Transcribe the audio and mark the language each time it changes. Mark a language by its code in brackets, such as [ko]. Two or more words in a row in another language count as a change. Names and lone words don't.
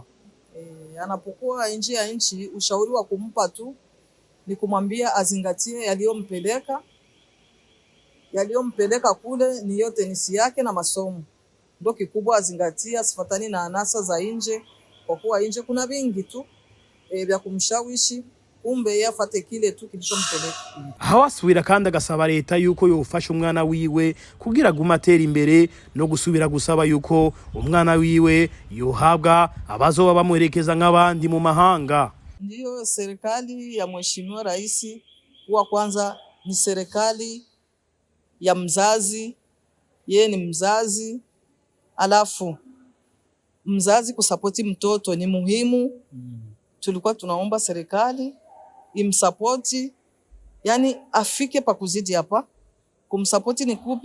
[sw] Anapokuwa nje ya nchi, ushauri wa kumpa tu ni kumwambia azingatie yaliyompeleka kule ni yote tenisi yake na masomo. Ndio kikubwa, azingatia, sifatani na anasa za nje, kwa kuwa nje kuna vingi tu vya kumshawishi, kumbe yafate kile tu kilichompeleka. [rn] Hawasubira kandi agasaba leta yuko yofasha umwana wiwe kugira guma atera imbere, no gusubira gusaba yuko umwana wiwe yohabwa abazoba bamuherekeza nk'abandi mu mahanga. [sw] Ndio serikali ya Mheshimiwa Rais wa kwanza ni serikali ya mzazi, yeye ni mzazi, alafu mzazi kusapoti mtoto ni muhimu. Tulikuwa tunaomba serikali imsapoti, yani afike pa kuzidi hapa, kumsapoti ni kupi?